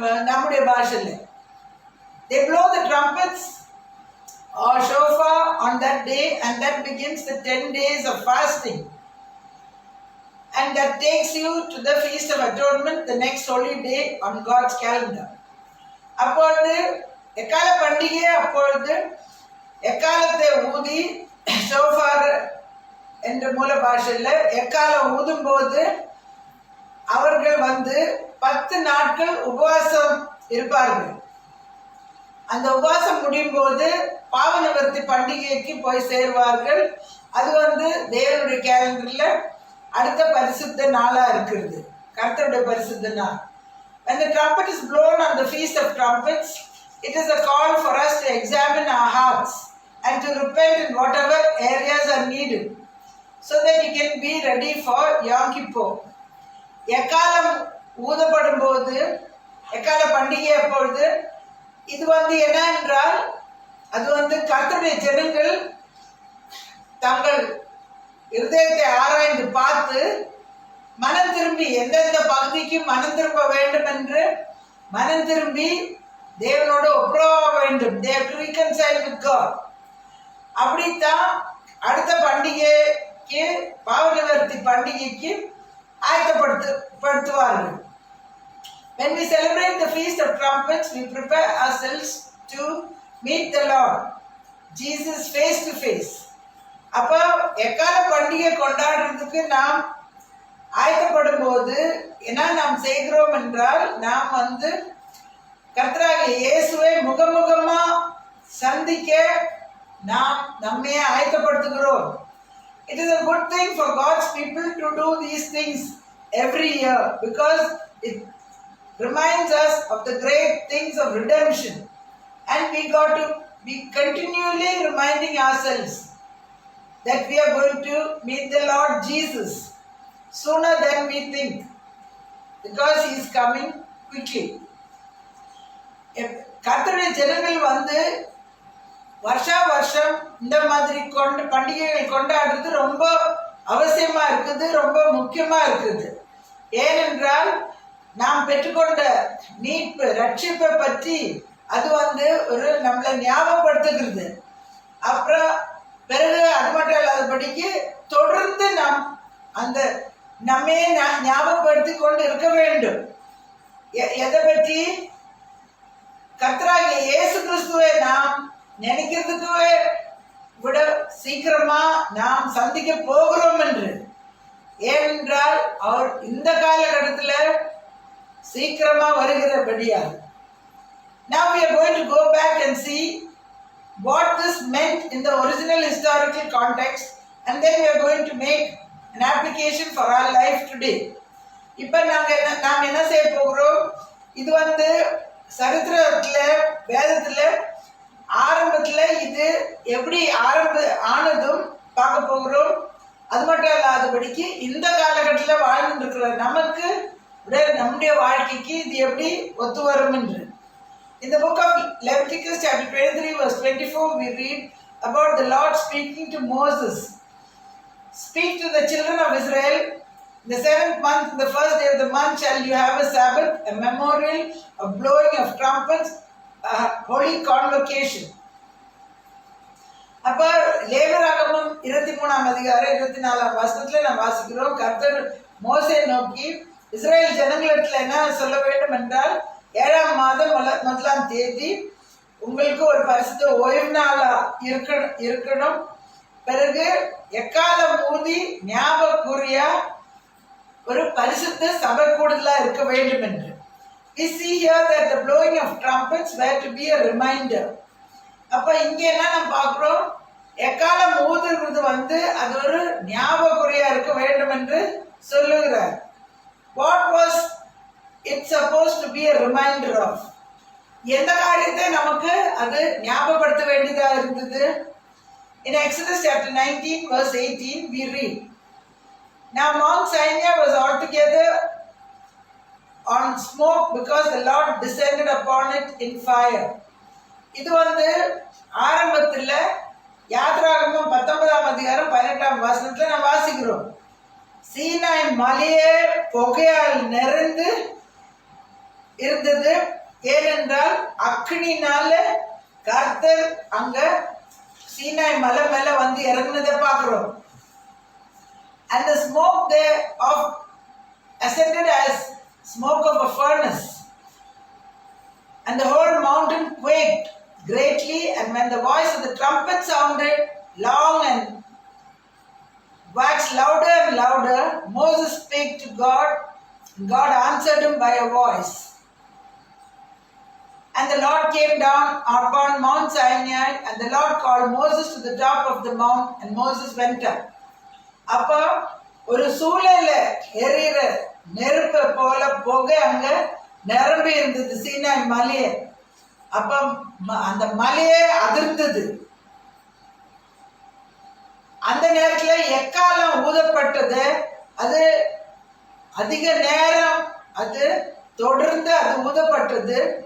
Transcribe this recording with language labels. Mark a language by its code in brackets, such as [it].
[ta] நம்முடைய பாஷையில் [en] they blow the trumpets or shofar on that day, and that begins the 10 days of fasting, and that takes you to the Feast of Atonement, the next holy day on God's calendar. [ta] அப்பொழுது எக்கால பண்டிகை, அப்பொழுது எக்காலத்தை ஊதி ஷோஃபார் என்ற மூல பாஷையில் எக்காலம் ஊதும்போது அவர்கள் வந்து 10 நாட்கள் உபவாசம் இருப்பார்கள். அந்த உபவாசம் முடியும் போது பாவ நிவர்த்தி பண்டிகைக்கு போய் சேருவார்கள். அது வந்து தேவனுடைய கேலண்டர்ல அடுத்த பரிசுத்த நாளா இருக்கிறது, கர்த்தருடைய பரிசுத்த நாள். [en] When the trumpet is blown on the Feast of Trumpets, it is a call for us to examine our hearts and to repent in whatever areas are needed, so that you can be ready for Yom Kippur. [ta] எக்காலம் ஊதப்படும் போது, எக்கால பண்டிகை அப்பொழுது இது என்ன என்றால், அது கர்த்தருடைய ஜனங்கள் தங்கள் இருதயத்தை ஆராய்ந்து பார்த்து மனம் திரும்பி எந்தெந்த பகுதிக்கு மனம் திரும்ப வேண்டும் என்று மனம் திரும்பி தேவனோடு ஒப்புரவாக வேண்டும். [en] They have to reconcile with God. [ta] அப்படித்தான் அடுத்த பண்டிகைக்கு, பாவ நிவர்த்தி பண்டிகைக்கு ஆயத்தப்படுத்துவார்கள். [en] When we celebrate the Feast of Trumpets, we prepare ourselves to meet the Lord Jesus face to face. [ta] அப்போ எக்கால பண்டிகை கொண்டாடுறதுக்கு நாம் ஆயத்தப்படும் போது என்ன நாம் செய்கிறோம் என்றால், நாம் கர்த்தராகிய இயேசுவை முகமுகமா சந்திக்க நாம் நம்மையே ஆயத்தப்படுத்துகிறோம். [en] It is a good thing for God's people to do these things every year because it reminds us of the great things of redemption, and we got to be continually reminding ourselves that we are going to meet the Lord Jesus sooner than we think because he is coming quickly. [ta] கர்த்தருடைய ஜனங்கள் வருஷா வருஷம் இந்த மாதிரி பண்டிகைகள் கொண்டாடுறது ரொம்ப அவசியமா இருக்குது, ரொம்ப முக்கியமா இருக்குது. ஏனென்றால் நாம் பெற்றுக்கொண்ட மீட்பு ரட்சிப்பை பற்றி அது ஒரு நம்மளை ஞாபகப்படுத்துகிறது. அப்புறம் பிறகு அது மட்டும் இல்லாதபடிக்கு தொடர்ந்து நாம் அந்த நம்மையே ஞாபகப்படுத்தி கொண்டு இருக்க வேண்டும். எதை பற்றி? கர்த்தராகிய இயேசு கிறிஸ்துவை நாம் நினைக்கிறதுக்கு விட சீக்கிரமா நாம் சந்திக்க போகிறோம் என்று. ஏனென்றால் அவர் இந்த காலகட்டத்தில் சீக்கிரமா வருகிறபடியால். [en] Now we are going to go back and see what this meant in the original historical context, and then we are going to make an application for our life today. [ta] இப்போ நாம் என்ன செய்ய போகிறோம்? இது சரித்திரத்துல வேதத்துல ஆரம்பத்துல இது எப்படி ஆனதும் பார்க்க போகிறோம். அது மட்டும் இல்லாதபடிக்கு இந்த காலகட்டத்தில் வாழ்ந்து இருக்கிற நமக்கு நம்முடைய வாழ்க்கைக்கு இது எப்படி ஒத்து வரும் என்று. [en] In the book of Leviticus chapter 23 verse 24 we read about the Lord speaking to Moses. Speak to the children of Israel, in the 7th month, in the first day of the month shall you have a Sabbath, a memorial of blowing of trumpets, a holy convocation. [ta] அப்போ லேவியராகமம் 23ஆம் அதிகாரம் 24ஆம் வசனத்துல நாம் வாசிக்கிறோம், கர்த்தர் மோசே நோக்கி Israel ஜனங்களிடத்தில் என்ன சொல்ல வேண்டும் என்றால், 7ஆம் மாதம் 1ஆம் தேதி உங்களுக்கு ஒரு பரிசுத்த ஓய்வு நாளா இருக்கணும். பிறகு எக்காலம் ஊதி ஞாபகக்குறியா ஒரு பரிசுத்த சபை கூடுதலா இருக்க வேண்டும் என்று. [en] We see here that the blowing of trumpets were to be a reminder. [ta] அப்ப இங்க என்ன நம்ம பார்க்கிறோம்? எக்காலம் ஊதுறது அது ஒரு ஞாபகக்குறியா இருக்க வேண்டும் என்று சொல்லுகிறார். [en] What was it supposed to be a reminder of? [ta] எந்த காரியத்தை நமக்கு அது ஞாபகப்படுத்த வேண்டியதா இருந்தது? [en] In Exodus chapter 19 verse 18 we read, Now Mount Sinai was altogether on smoke because the Lord descended upon it in fire. [ta] இது ஆரம்பத்தில் யாத்ராகமம் 19ஆம் அதிகாரம் 18ஆம் வசனத்தில் நாம் வாசிக்கிறோம். சீனாய் மலையே புகையால் நிறைந்து இருந்தது. ஏனென்றால் அக்னினால கர்த்தர் அங்க சீனாய் மலை மேல இறங்குனதை பார்க்கிறோம். [en] And the smoke there ascended as smoke of a furnace, and the whole mountain quaked greatly. And when the voice of the trumpet sounded long and waxed louder and louder, Moses spake to God, and God answered him by a voice. And the Lord came down upon Mount Sinai, and the Lord called Moses to the top of the mount, and Moses went up. [ta] அப்போ ஒரு சூழல எரிகிற நெருப்பை போல புகை அங்க நிரம்பி இருந்தது சீனாய் மலையே. அப்ப அந்த மலையே அதிர்ந்தது. அந்த நேரத்துல எக்காலம் ஊதப்பட்டது. அது அதிக நேரம் அது தொடர்ந்து அது ஊதப்பட்டது.